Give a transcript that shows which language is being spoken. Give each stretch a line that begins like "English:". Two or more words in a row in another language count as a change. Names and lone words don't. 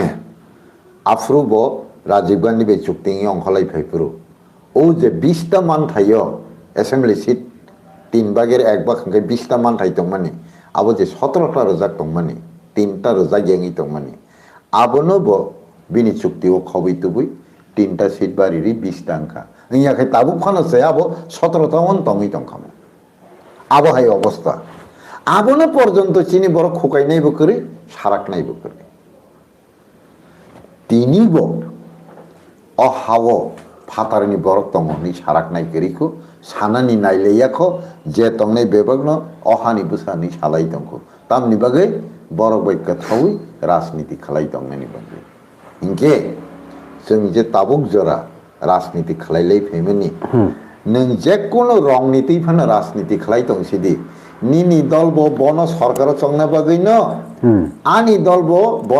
Bodo: आफ्रु ब राजीव गांधी बे चुक्ति अंखलाय फैफुरु ओ जे 20टा मान थायो असेंबली सीट 3 भागेर 1 भाग खांगै 20टा मान थायतो माने आबो जे 17टा रोजाक दं माने 3टा रोजा गेंगि दं माने आबनो ब बिनि चुक्तिओ खबैतुबै
Kok Borok: 3টা সিট বাড়িরই 20টা আঙ্কা ইয়াকে তাবুক ফানাসে আবো 17টা তঙই তংখামো আবহাই অবস্থা আবনে পর্যন্ত চিনি বড় খোকাই নাইব করে
Bodo: সারাক নাইব করে
Kok Borok: তিনিব অহাও ফাতারনি বড় তংনি সারাক নাই করিখো সানানি নাইলেয়াখো যে তংনাই বেবগ্ন অহানি বুসানি সালাই তংখো তামনি বাগে বড় বৈক্য থাউই রাজনীতি খালাই তংনানি বাগে ইনকে
Bodo: जों जे ताबुक जरा राजनीति खालायलाय फैमानि नों जे कोनो रंनीति फानो राजनीति खालाय दंसिदि निनि दलबो बन सरकार चंना बागैनो आनि दलबो बन